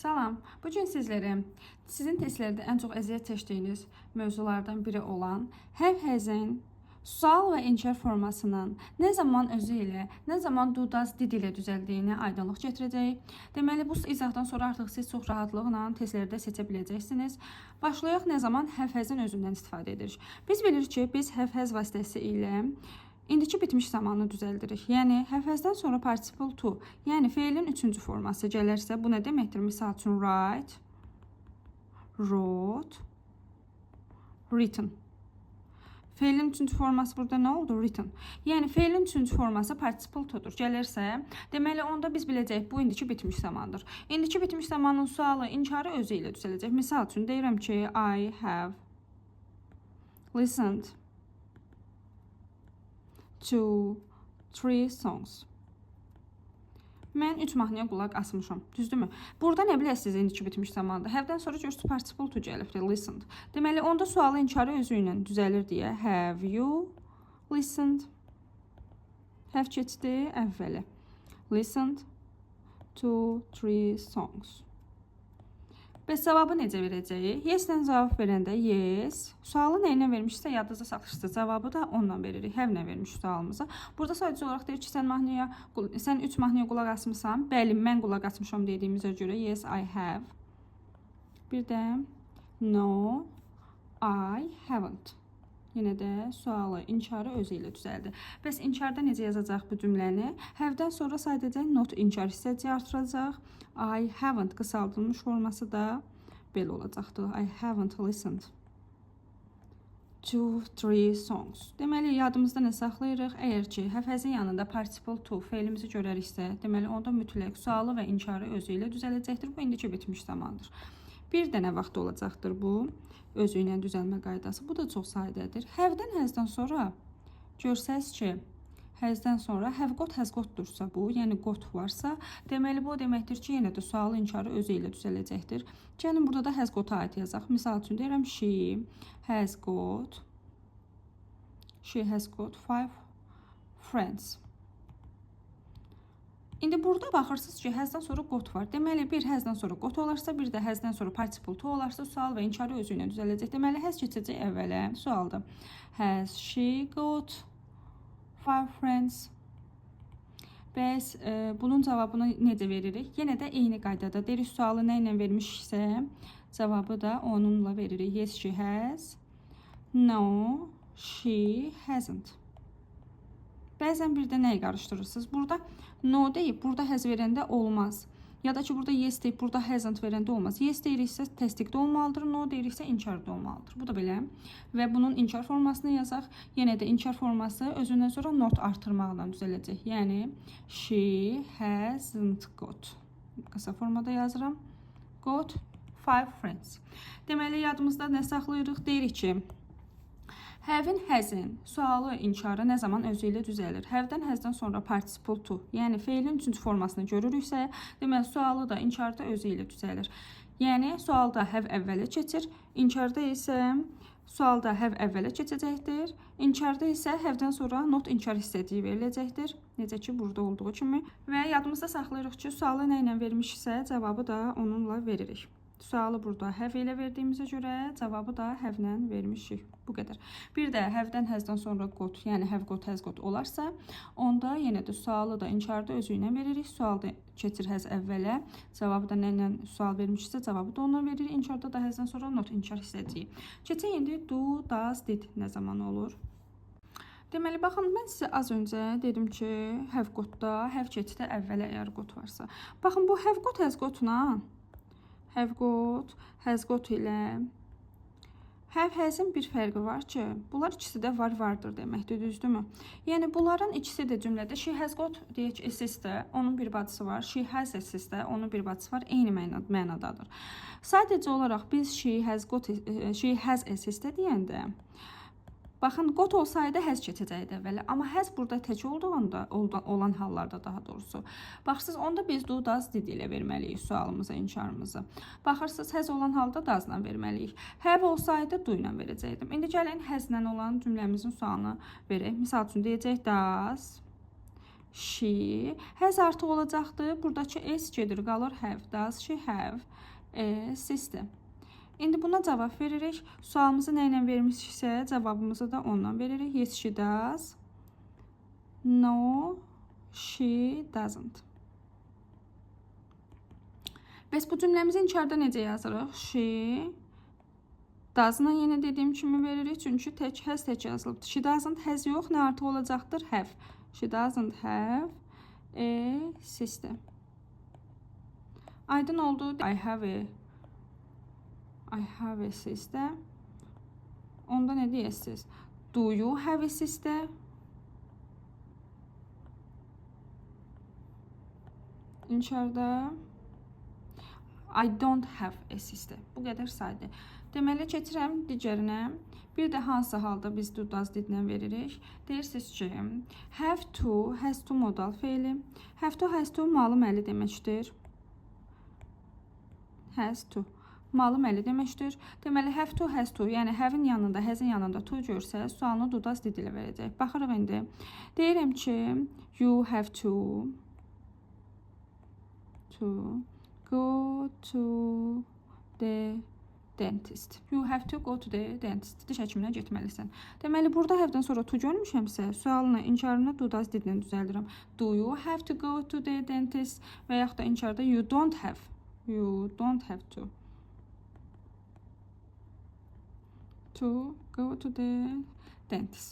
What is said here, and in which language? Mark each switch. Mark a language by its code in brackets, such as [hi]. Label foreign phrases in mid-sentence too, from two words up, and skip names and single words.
[az] Salam. Bu gün sizlərə sizin testlərdə ən çox əziyyət çəkdiyiniz mövzulardan biri olan have-has'in sual və inkar formasının nə zaman özü ilə, nə zaman [en] do, does, did [az] ilə düzəldiyini aydınlıq gətirəcəyik. Deməli, bu izahdan sonra artıq siz çox rahatlıqla testlərdə seçə biləcəksiniz. Başlayaq, nə zaman have-has'in özündən istifadə edirik. Biz bilirik ki, biz have-has vasitəsilə İndiki bitmiş zamanı düzəldirik. Yəni, have-has'dan sonra [en] participle to, [az] yəni feilin üçüncü forması gəlirsə, bu nə deməkdir? Misal üçün, [en] write, wrote, written. [az] Feilin üçüncü forması burada nə oldu? Written. Yəni, feilin üçüncü forması [en] participle to'dur. [az] Gəlirsə, deməli, onda biz biləcəyik, bu indiki bitmiş zamandır. İndiki bitmiş zamanın sualı, inkarı özü ilə düzələcək. Misal üçün, deyirəm ki, [en] I have listened to 3 songs. [az] Mən 3 mahnıya qulaq asmışam. Düzdürmü? Burada nə biləsiniz indiki bitmiş zamanda? Have-dən sonra görürsünüz [en] participle to [az] gəlibdir, listened. Deməli, onda sualı inkarı özü ilə düzəlir deyə. [en] Have you listened? Have [az] keçdi əvvəli. [en] Listened to 3 songs. [az] Bəs cavabı necə verəcəyik? Yes-dən cavab verəndə yes. Sualı nə ilə vermişsə yadınızda saxlayırsınız. Cavabı da onunla veririk. Have-nə vermiş sualımıza. Burada sadəcə olaraq deyir ki, sən 3 mahnıya qulaq asmısan. Bəli, mən qulaq asmışam dediyimizə görə [en] yes, I have. [az] Bir də [en] no, I haven't. [az] Yenə də sualı, inkarı özü ilə düzəldi. Bəs inkarda necə yazacaq bu cümləni? Have-dən sonra sadəcə not inkar hissəciyi artıracaq. [en] I haven't [az] qısaldılmış forması da belə olacaqdır. [en] I haven't listened to 3 songs. [az] Deməli, yadımızda nə saxlayırıq? Əgər ki, have-has'in yanında [en] participle to [az] feilimizi görəriksə, deməli, onda mütləq sualı və inkarı özü ilə düzələcəkdir. Bu indiki bitmiş zamandır. Bir dənə vaxt olacaqdır bu. Özü ilə düzəlmə qaydası. Bu da çox sadədir. Have-dən has-dən sonra görsəz ki, has-dən sonra [en] have got, has got-dursa [az] bu, yəni got varsa, deməli bu deməkdir ki, yenə də sualı inkarı özü ilə düzələcəkdir. Gəlin burada da [en] has got-a [az] aid yazaq. Misal üçün deyirəm, [en] she has got 5 friends. [az] İndi burada baxırsınız ki, has-dən sonra got var. Deməli, bir has-dən sonra got olarsa, bir də has-dən sonra [en] participle to [az] olarsa, sual və inkarı özü ilə düzələcək. Deməli, has keçəcək əvvələ. Sualda. [en] Has she got 5 friends? [az] Bəs bunun cavabını necə veririk? Yenə də eyni qaydada. Deyirik, sualı nə ilə vermişsə, cavabı da onunla veririk. [en] Yes, she has. No, she hasn't. [az] Bəzən bir də nəyi qarışdırırsınız? Burada no deyib, burada has verəndə olmaz. Ya da ki, burada yes deyib, burada hasn't verəndə olmaz. Yes deyiriksə təsdiqdə olmalıdır, no deyiriksə inkarda olmalıdır. Bu da belə. Və bunun inkar formasını yazaq. Yenə də inkar forması özündən sonra not artırmaqla düzələcək. Yəni, [en] she hasn't got. [az] Qısa formada yazıram. [en] Got 5 friends. [az] Deməli, yadımızda nə saxlayırıq? Deyirik ki, have-in, has-in sualı, inkarı nə zaman özü ilə düzəlir? Have-dən, has-dən sonra [en] participle to, [az] yəni feilin üçüncü formasını görürüksə, deməli, sualı da, inkarı da özü ilə düzəlir. Yəni, sualda have əvvələ keçir, inkarda isə sualda have əvvələ keçəcəkdir, inkarda isə have-dən sonra not inkar hissəciyi veriləcəkdir. Necə ki, burada olduğu kimi. Və yadımızda saxlayırıq ki, sualı nə ilə vermişsə, cavabı da onunla veririk. Sualı burada have ilə verdiyimizə görə cavabı da have-lə vermişik. Bu qədər. Bir də have-dən, has-dən sonra got, yəni [en] have got, has got [az] olarsa, onda yenə də sualı da inkarda özü ilə veririk. Sualda keçir has əvvələ, cavabı da nə ilə sual vermişsə, cavabı da ona veririk. İnkarda da has-dən sonra not inkar hissəciyi. Keçək indi [en] do, does, did [az] nə zaman olur? Deməli, baxın, mən sizə az öncə dedim ki, [en] have got-da, [az] have keçdi əvvələ əgər got varsa. Baxın, bu [en] have got, has got-la have got, has got [az] ilə have-has'in bir fərqi var ki, bunlar ikisi də vardır deməkdir, düzdürmü? Yəni, bunların ikisi də cümlədə [en] she has got [az] deyək, SS-də, onun bir bacısı var, [en] she has [az] SS-də, onun bir bacısı var, eyni mənadadır. Sadəcə olaraq biz [en] she has [az] SS-də deyəndə, baxın, got olsaydı has keçəcəkdi əvvələ, amma has burada tək olduğunda, olan hallarda daha doğrusu. Baxırsınız, onda biz [en] do, does, did [az] ilə verməliyik sualımıza, inkarımızı. Baxırsınız, has olan halda does-la verməliyik. Have olsaydı do ilə verəcəkdim. İndi gəlin has-lə olan cümləmizin sualını verək. Misal üçün deyəcək [en] does she. [az] Has artıq olacaqdır. Buradakı s gedir, qalır have. [en] Does she have a sister? [az] İndi buna cavab veririk. Sualımızı nə ilə vermişiksə, cavabımızı da onunla veririk. [en] Yes, she does. No, she doesn't. [az] Bəs bu cümləmizi inkarda necə yazırıq? [en] She doesn't [az] yenə dediyim kimi veririk. Çünki has tək yazılıbdır. [en] She doesn't has [az] yox. Nə artıq olacaqdır? Have. [en] She doesn't have a sister. [az] Aydın oldu. [en] I have a sister. [az] Onda nə deyəsiniz? [en] Do you have a sister? İnkarda I don't have a sister. [az] Bu qədər saydı. Deməli, keçirəm digərinə. Bir də hansı halda biz [en] do does didlə [az] veririk? Deyirsiniz ki, [en] have to, has to modal feili. Have to, has to [az] malı məli deməkdir. [en] Has to. [az] Malı məli deməkdir. Deməli, [en] have to, has to, [az] yəni have-in yanında, has-in yanında to görsə, sualını [en] do does did [az] ilə verəcək. Baxırıq indi. Deyirəm ki, [en] you have to go to the dentist. You have to go to the dentist. [az] Diş həkiminə getməlisən. Deməli, burada have-dən sonra to görmüşəmsə, sualını, inkarını do does didlə düzəldirəm. [en] Do you have to go to the dentist? [az] Və yaxud da inkarda [en] you don't have to go to the dentist.